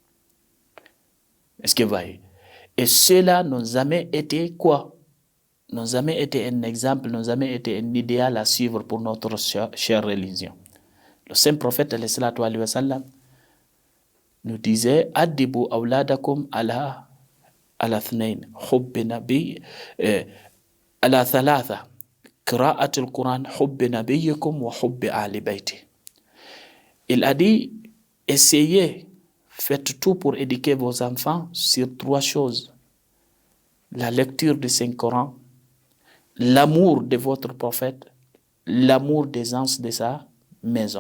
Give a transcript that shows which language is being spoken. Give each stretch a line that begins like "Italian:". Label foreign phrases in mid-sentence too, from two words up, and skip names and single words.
French: Est-ce que vous voyez? Et cela n'a jamais été quoi? N'a jamais été un exemple, n'a jamais été un idéal à suivre pour notre chère religion. Le saint prophète
Arabic: صلى الله عليه وسلم
French: nous disait
Arabic: أدبوا أولادكم على اثنين حب نبي على ثلاثة قراءة القرآن حب نبيكم وحب أهل بيتي.
French: Il a dit essayez, faites tout pour éduquer vos enfants sur 3 choses: la lecture du Saint-Coran, l'amour de votre prophète, l'amour des gens de sa maison.